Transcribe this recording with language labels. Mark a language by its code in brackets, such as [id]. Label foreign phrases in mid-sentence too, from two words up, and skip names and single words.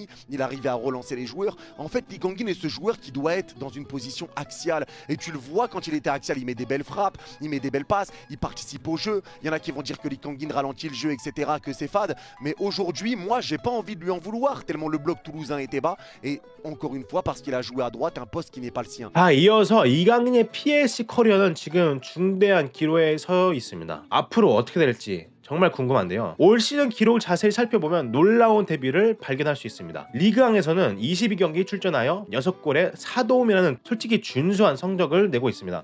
[fr] Il arrivait à relancer les joueurs. En fait, Lee Kangin est ce joueur qui doit être dans une position axiale. Et tu le vois quand il était axial, il met des belles frappes, il met des belles passes, il participe au jeu. Il y en a qui vont dire que Lee Kangin ralentit le jeu, etc., que c'est fade. Mais aujourd'hui, moi, j'ai pas envie de lui en vouloir, tellement le bloc toulousain était bas. Et encore une fois, parce qu'il a joué à droite, un poste qui n'est pas le sien. [ko] 이어서 이강인의 PSG 커리어는 지금 중대한 기로에 서 있습니다. 앞으로 어떻게 될지 정말 궁금한데요. 올 시즌 기록을 자세히 살펴보면 놀라운 데뷔를 발견할 수 있습니다. 리그왕에서는 22경기 출전하여 6골에 4도움이라는 솔직히 준수한 성적을 내고 있습니다.